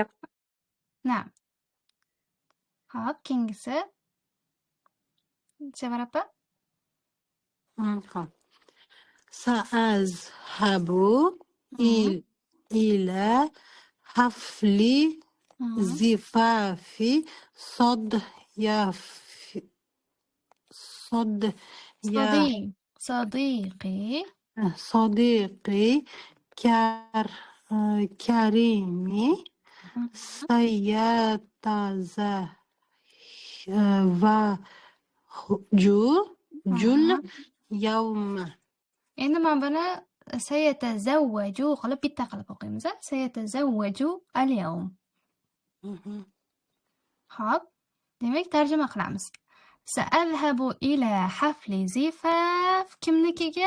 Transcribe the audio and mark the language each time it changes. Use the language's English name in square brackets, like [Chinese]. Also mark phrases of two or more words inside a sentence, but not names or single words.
[Uzbek] Na'am. Xo'p, keyingisi. Sevara opa. [Arabic] سأذهب إلى حفل زفافي صديقي كريمي سيتزوج اليوم. [Uzbek] Endi men buni sayatazawwaju qilib bitta qilib o'qiymiz. [Arabic] سيتزوج اليوم. [Uzbek] Xo'p, demak tarjima qilamiz. [Arabic] سأذهب إلى حفل زفاف kimnikiga?